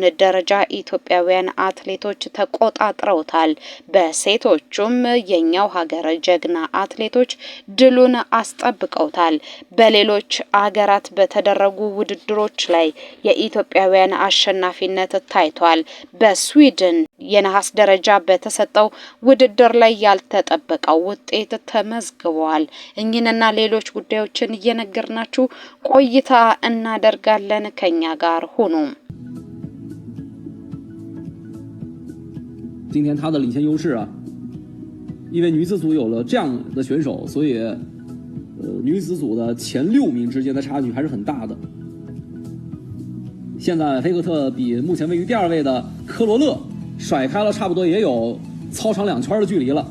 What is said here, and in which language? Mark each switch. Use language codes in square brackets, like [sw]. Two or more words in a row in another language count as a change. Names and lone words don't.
[am] ደረጃ ኢትዮጵያውያን አትሌቶች ተቆጣጥረውታል። በሴቶቹም የኛው ሀገር ጀግና አትሌቶች ድሉን አስጠብቀውታል። በሌሎች አገራት በተደረጉ ውድድሮች ላይ የኢትዮጵያውያን አሸናፊነት ታይቷል። በስዊድን የነሐስ ደረጃ በተሰጠው ውድድር ላይ ያልተጠበቀው ውጤት ተመዝግቧል። እኚህንና ሌሎች ጉዳዮችን እየነገርናችሁ ቆይታ እናደርጋለን። ከኛ ጋር ሁኑ። [zh] 今天他的领先优势啊，因为女子组有了这样的选手，所以女子组的前6名之间的差距还是很大的。现在菲克特比目前位于第2位的科罗勒甩开了差不多也有操场2圈的距离了。